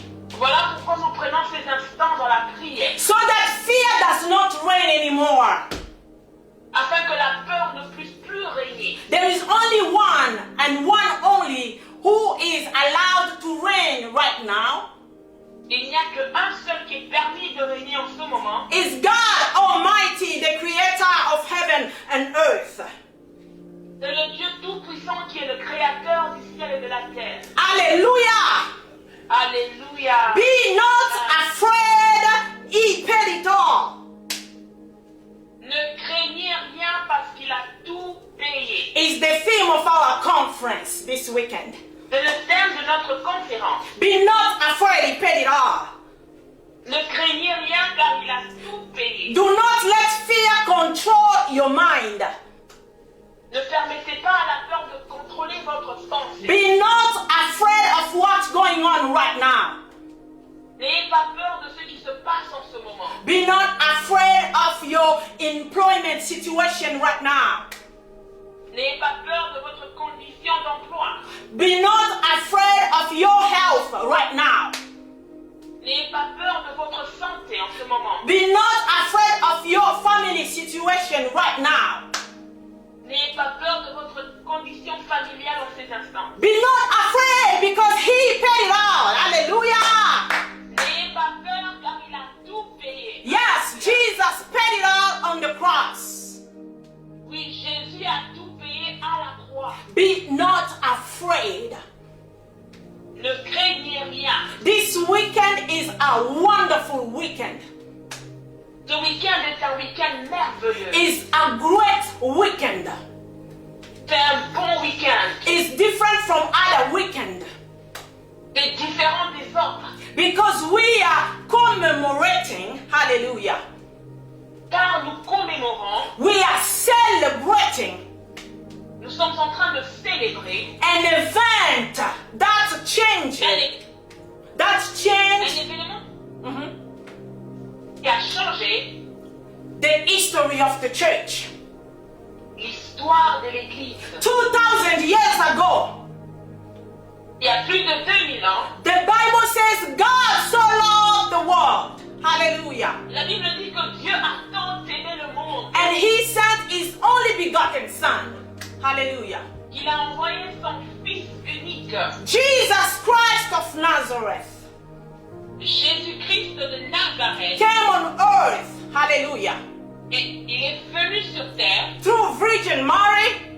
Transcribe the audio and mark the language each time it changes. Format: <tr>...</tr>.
<fr>Voilà pourquoi nous prenons ces instants dans la prière,</fr> <en>so that fear does not reign anymore.</en> <fr>afin que la peur ne puisse plus régner.</fr> <en>There is only one and one only who is allowed to reign right now.</en> <fr>Il n'y a qu'un seul qui est permis de régner en ce moment.</fr> <en>Is God Almighty, the creator of heaven and earth.</en> <fr>C'est le Dieu Tout-Puissant qui est le créateur du ciel et de la terre.</fr> <en>Hallelujah!</en> <fr>Alléluia.</fr> <en>Be not afraid, He paid it all.</en> <fr>Ne craignez rien parce qu'il a tout payé.</fr> <en>Is the theme of our conference this weekend.</en> <fr>C'est le thème de notre conférence.</fr> <en>Be not afraid, He paid it all.</en> <fr>Ne craignez rien car il a tout payé.</fr> <en>Do not let fear control your mind.</en> <fr>Ne permettez pas à la peur de contrôler votre pensée.</fr> <en>Be not afraid of what's going on right now.</en> <fr>N'ayez pas peur de ce qui se passe en ce moment.</fr> <en>Be not afraid of your employment situation right now.</en> <fr>N'ayez pas peur de votre condition d'emploi.</fr> <en>Be not afraid of your health right now.</en> <fr>N'ayez pas peur de votre santé en ce moment.</fr> <en>Be not afraid of your family situation right now.</en> <fr>N'ayez pas peur de votre condition familiale en ces instants.</fr> <en>Be not afraid because he paid it all. Hallelujah.</en> <fr>N'ayez pas peur car il a tout payé.</fr> <en>Yes, Jesus paid it all on the cross.</en> <fr>Oui, Jésus a tout payé à la croix.</fr> <en>Be not afraid.</en> <fr>Ne craignez rien.</fr> <en>This weekend is a wonderful weekend.</en> <fr>Ce week-end est un week-end merveilleux.</fr> <en>It's a great weekend.</en> <fr>C'est un bon week-end.</fr> <en>It's different from other weekend</en> <fr>C'est différent des autres.</fr> <en>because we are commemorating, hallelujah.</en> <fr>Car nous commémorons,</fr> <en>We are celebrating</en> <fr>nous sommes en train de célébrer</fr> <en>an event that changes,</en> <fr>un événement qui a changé</fr> <en>the history of the church.</en> <fr>l'histoire de l'Église.</fr> <en>2000 years ago,</en> <fr>Il y a plus de 2000 ans,</fr> <en>the Bible says God so loved the world. Hallelujah.</en> <fr>la Bible dit que Dieu a tant aimé le monde</fr> <en>And he sent his only begotten son. Hallelujah.</en> <fr>qu'il a envoyé son Fils unique,</fr> <en>Jesus Christ of Nazareth</en> <fr>Jésus-Christ de Nazareth,</fr> <en>came on earth. Hallelujah.</en> <fr>et il est venu sur terre</fr> <en>Through Virgin Mary,</en>